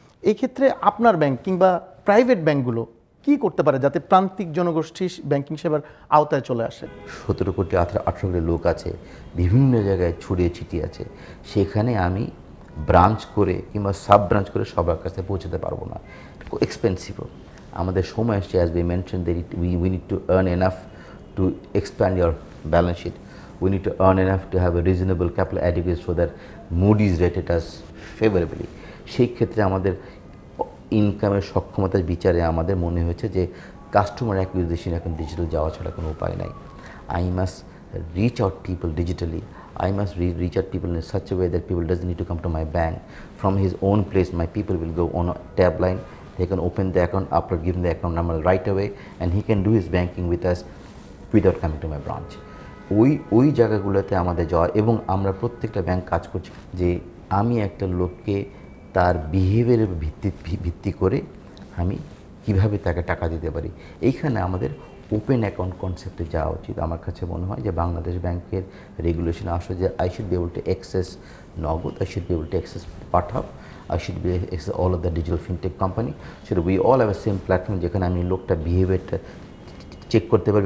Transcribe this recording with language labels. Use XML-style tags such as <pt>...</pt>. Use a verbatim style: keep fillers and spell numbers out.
<bn>এই ক্ষেত্রে আপনার ব্যাংক কিংবা প্রাইভেট ব্যাংকগুলো কি করতে পারে যাতে প্রান্তিক জনগোষ্ঠী ব্যাংকিং সেবার আওতায় চলে আসে? সতেরো কোটি আঠারো আঠারো কোটি লোক আছে, বিভিন্ন জায়গায় ছড়িয়ে ছিটিয়ে আছে, সেখানে আমি ব্রাঞ্চ করে কিংবা সাব ব্রাঞ্চ করে সবার কাছে পৌঁছাতে পারবো না, এক্সপেন্সিভও। আমাদের সময় আসছে,</bn> <en>as we mentioned that it, we, we need to earn enough to expand your balance sheet. We need to earn enough to have a reasonable capital adequacy so that Moody's rated us favorably.</en> <bn>সেই ক্ষেত্রে আমাদের ইনকামের সক্ষমতার বিচারে আমাদের মনে হয়েছে যে কাস্টমার অ্যাকুইজিশন এখন ডিজিটাল যাওয়া ছাড়া কোনো উপায় নাই।</bn> <en>I must reach out people digitally. I must re- reach out people in such a way that people doesn't need to come to my bank. From his own place, my people will go on a tab line. They can open the account, upload, give him the account number right away, and he can do his banking with us without coming to my branch.</en> <bn>ওই ওই জায়গাগুলোতে আমাদের যাওয়া, এবং আমরা প্রত্যেকটা bank কাজ করছি যে আমি একটা লোককে তার বিহেভিয়ারের ভিত্তি ভিত্তি করে আমি কীভাবে তাকে টাকা দিতে পারি। এইখানে আমাদের ওপেন অ্যাকাউন্ট কনসেপ্টে যাওয়া উচিত। আমার কাছে মনে হয় যে বাংলাদেশ ব্যাংকের রেগুলেশন আসলে যে</bn> <en>I should be able to access Nagad, I should be able to access Pathao, I should be access all of the digital fintech company, should we all have a same platform</en> <bn>যেখানে আমি লোকটা বিহেভিয়ারটা চেক করতে পারি।</bn>